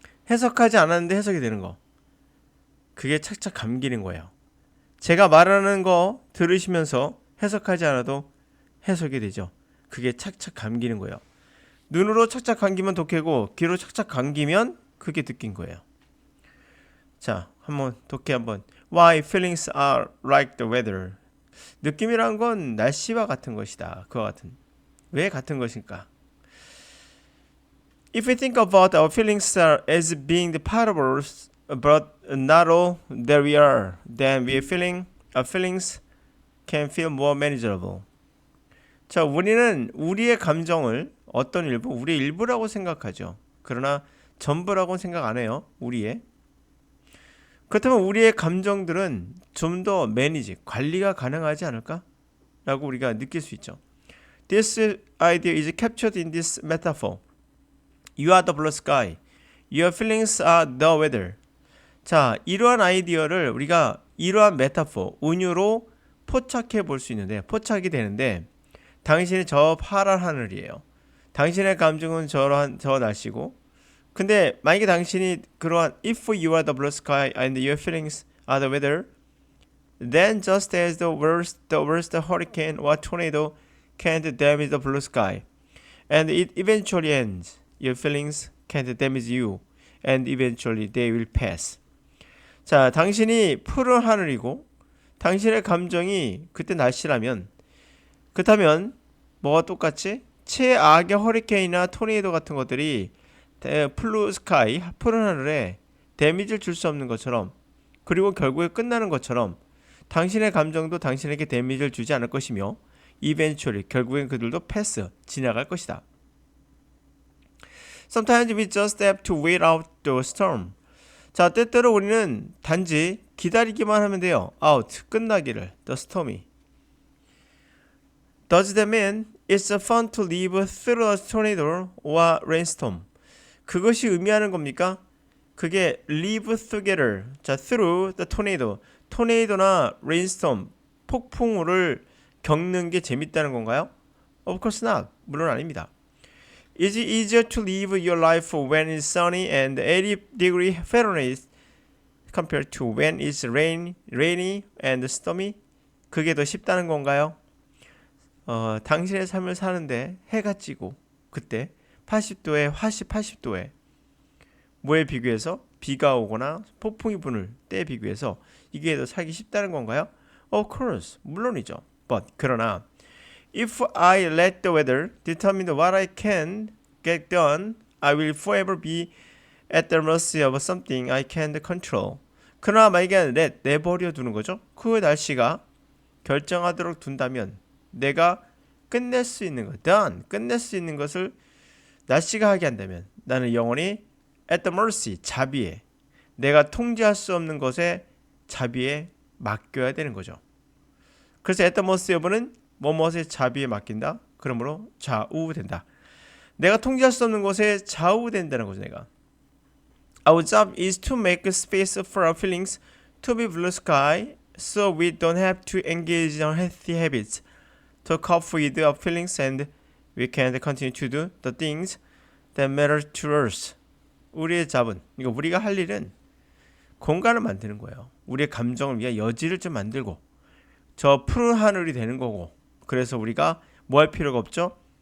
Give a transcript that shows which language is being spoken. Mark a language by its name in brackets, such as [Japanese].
[Korean] 해석하지 않았는데 해석이 되는 거. 그게 착착 감기는 거예요. 제가 말하는 거 들으시면서 해석하지 않아도 해석이 되죠. 그게 착착 감기는 거예요. 눈으로 착착 감기면 독해고 귀로 착착 감기면 그게 듣긴 거예요. 자, 한번 독해 한번. [English] Why feelings are like the weather. [Korean] 느낌이란 건 날씨와 같은 것이다. 그와 같은. 왜 같은 것일까? [English] If we think about our feelings as being the parables, but not all that we are, then our feelings can feel more manageable. [Korean] 자, 우리는 우리의 감정을 어떤 일부, 우리의 일부라고 생각하죠. 그러나 전부라고 생각 안 해요. 우리의. 그렇다면 우리의 감정들은 좀 더 매니지, 관리가 가능하지 않을까? 라고 우리가 느낄 수 있죠. [English] This idea is captured in this metaphor. You are the blue sky. Your feelings are the weather. [Korean] 자, 이러한 아이디어를 우리가 이러한 메타포, 은유로 포착해 볼 수 있는데, 포착이 되는데, 당신이 저 파란 하늘이에요. 당신의 감정은 저 날씨고, 근데 만약에 당신이 그러한 [English] if you are the blue sky and your feelings are the weather, then just as the worst hurricane or tornado can't damage the blue sky, and it eventually ends, your feelings can't damage you, and eventually they will pass. [Korean] 자, 당신이 푸른 하늘이고 당신의 감정이 그때 날씨라면 그렇다면 뭐가 똑같지? 최악의 허리케인이나 토네이도 같은 것들이 블루 스카이, 푸른 하늘에 데미지를 줄 수 없는 것처럼 그리고 결국에 끝나는 것처럼 당신의 감정도 당신에게 데미지를 주지 않을 것이며 eventually, 결국엔 그들도 패스, 지나갈 것이다. [English] Sometimes we just have to wait out the storm. [Korean] 자, 때때로 우리는 단지 기다리기만 하면 돼요. [English] out, [Korean] 끝나기를, [English] the stormy. Does that mean it's fun to live through a tornado or rainstorm? [Korean] 그것이 의미하는 겁니까? 그게 [English] live together, [Korean] 자, [English] through the tornado, [Korean] 토네이도나 rainstorm, 폭풍우를 겪는 게 재밌다는 건가요? [English] Of course not. [Korean] 물론 아닙니다. [English] Is it easier to live your life when it's sunny and 80 degree Fahrenheit compared to when it's rainy and stormy? [Korean] 그게 더 쉽다는 건가요? 당신의 삶을 사는데 해가 찌고 그때 80도에 80도에 뭐에 비교해서 비가 오거나 폭풍이 부는 때에 비교해서 이게 더 살기 쉽다는 건가요? [English] Of course. [Korean] 물론이죠. [English] But [Korean] 그러나 [English] if I let the weather determine what I can get done, I will forever be at the mercy of something I can't control. [Korean] 그러나 만약에 내버려 두는 거죠. 그 날씨가 결정하도록 둔다면 내가 끝낼 수 있는 것, done, 끝낼 수 있는 것을 날씨가 하게 한다면 나는 영원히 [English] at the mercy, [Korean] 자비에, 내가 통제할 수 없는 것에 자비에 맡겨야 되는 거죠. 그래서 [English] at the mercy of [Korean] 는 뭐뭐의 자비에 맡긴다. 그러므로 좌우된다. 내가 통제할 수 없는 것에 좌우된다는 거죠. 내가. [English] Our job is to make space for our feelings to be blue sky, so we don't have to engage in unhealthy habits to cope with our feelings, and we can continue to do the things that matter to us. [Korean] 우리의 잡은, 이거 우리가 할 일은 공간을 만드는 거예요. 우리의 감정을 위해 여지를 좀 만들고 저 푸른 하늘이 되는 거고, 그래서 우리가 뭐 할 필요가 없죠?